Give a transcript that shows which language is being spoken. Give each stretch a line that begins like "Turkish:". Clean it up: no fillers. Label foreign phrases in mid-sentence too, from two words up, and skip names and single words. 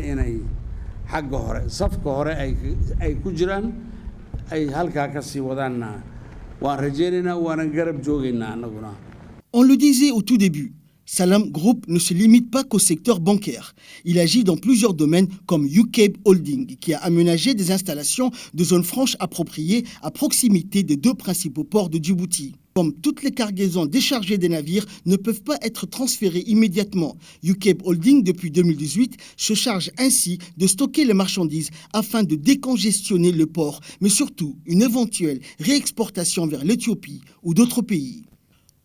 Somali: inay xagga hore safka hore ay ku jiraan ay halka ka sii wadaana waan rajeynaa waan garab joogeynaa anaguna.
French: On le disait au tout début, Salam Group ne se limite pas qu'au secteur bancaire. Il agit dans plusieurs domaines comme UCAB Holding, qui a aménagé des installations de zones franches appropriées à proximité des deux principaux ports de Djibouti. Comme toutes les cargaisons déchargées des navires ne peuvent pas être transférées immédiatement, UCAB Holding, depuis 2018, se charge ainsi de stocker les marchandises afin de décongestionner le port, mais surtout une éventuelle réexportation vers l'Éthiopie ou d'autres pays.